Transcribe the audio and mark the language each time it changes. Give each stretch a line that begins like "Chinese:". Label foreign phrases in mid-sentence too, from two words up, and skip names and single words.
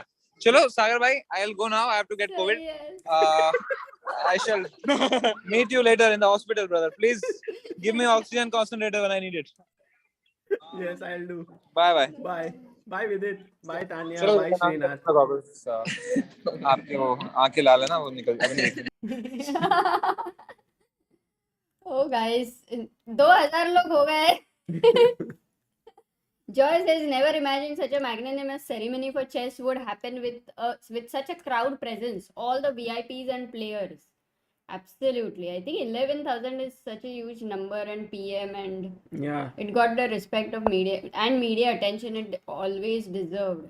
Hindi: चलो सागर भाई,
English: I'll go now. I have to get COVID.
Hindi: सही है.
English: I shall meet you later in the hospital, brother. Please give me oxygen concentrator when I need it. Yes, I'll do. Bye. Bye. Bye, Vidit. Bye, Tania.
Hindi: चलो,
English: Bye, Srinath.
Hindi: आपके वो आंखें लाल है ना, वो निकल अभी नहीं.
English: Oh guys,
Hindi: 2000 लोग हो गए.
English: Joy says never imagined such a magnanimous ceremony for chess would happen with such a crowd presence, all the VIPs and players. Absolutely, I think 11,000 is such a huge number, and PM, and Yeah. it got the respect of media attention it always deserved.